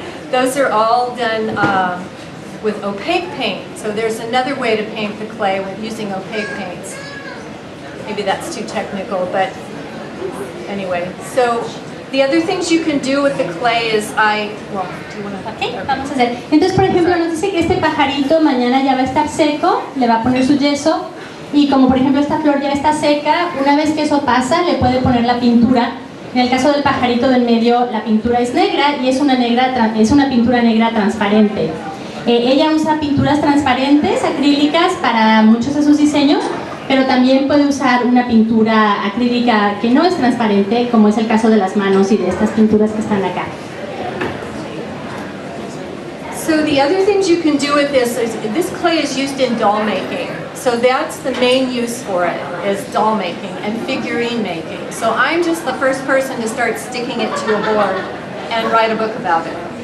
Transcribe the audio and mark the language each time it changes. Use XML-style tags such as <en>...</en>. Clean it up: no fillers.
<en>Those are all done with opaque paint. So there's another way to paint the clay with using opaque paints. Maybe that's too technical, but anyway. So the other things you can do with the clay is do you want to?</en> <es>Okay, vamos a hacer. Entonces, por ejemplo, nos dice que este pajarito mañana ya va a estar seco, le va a poner su yeso, y como por ejemplo esta flor ya está seca, una vez que eso pasa, le puede poner la pintura. En el caso del pajarito del medio, la pintura es negra y es una pintura negra transparente. Ella usa pinturas transparentes, acrílicas, para muchos de sus diseños, pero también puede usar una pintura acrílica que no es transparente, como es el caso de las manos y de estas pinturas que están acá.</es> <en>So the other things you can do with this clay is used in doll making. So that's the main use for it, is doll making and figurine making. So I'm just the first person to start sticking it to a board and write a book about it.</en>